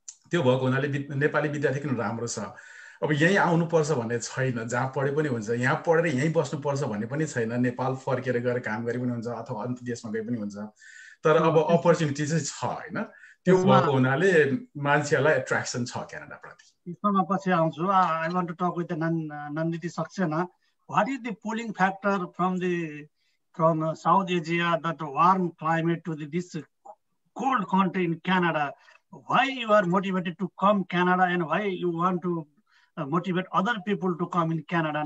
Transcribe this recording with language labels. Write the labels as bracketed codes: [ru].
[ne] त्यो भएको हुनाले नेपाली विद्यार्थी किन राम्रो छ। अब यहीँ आउनुपर्छ भन्ने छैन, जहाँ पढे पनि हुन्छ, यहाँ पढेर यहीँ बस्नुपर्छ भन्ने पनि छैन। नेपाल फर्केर गएर काम गरे पनि हुन्छ अथवा अन्य देशमा गए पनि हुन्छ। तर अब अपर्च्युनिटी चाहिँ छ होइन। त्यो भएको हुनाले मान्छेहरूलाई एट्र्याक्सन छ क्यानाडाप्रति। यसमा पछि आउँछु। [en] I want to talk with Nandini Saxena. What is the pulling factor from South Asia, that warm climate to this cold country in Canada? Why you are motivated to come Canada and why you want to motivate other people to come in Canada?